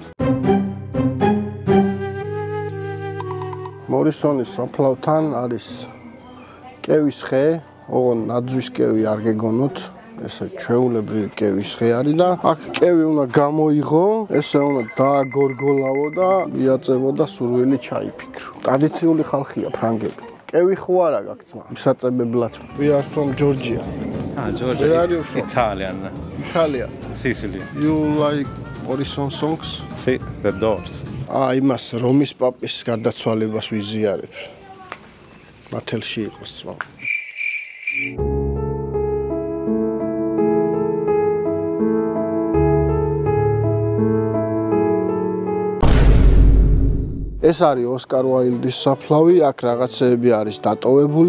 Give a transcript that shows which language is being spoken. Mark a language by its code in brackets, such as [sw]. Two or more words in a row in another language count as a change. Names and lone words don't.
[ka] მორისონის საფლავთან არის კევის ხე, ოღონ ნაძვის კევი არ გეგონოთ. ესე ჩვეულებრივი კევის ხე არის და აქ კევი უნდა გამოიღო, ესე უნდა დააგორგოლავო და იაწევო და სურვილი ჩაიფიქრო. ტრადიციული ხალხია ფრანგები. კევი ხო არა გაქვს ძმა? მისაწებებლად. [en] We are from Georgia. Georgia. Where are you from? Italian. Italia. Sicily. You like Morrison songs? [it] Sì, The Doors. [ka] იმას რომის პაპის გარდაცვალებას ვიზიარებ. მათელში იყოს ძმა. ეს არის ოსკარ უაილდის საფლავი, აქ რაღაცეები არის დატოვებული.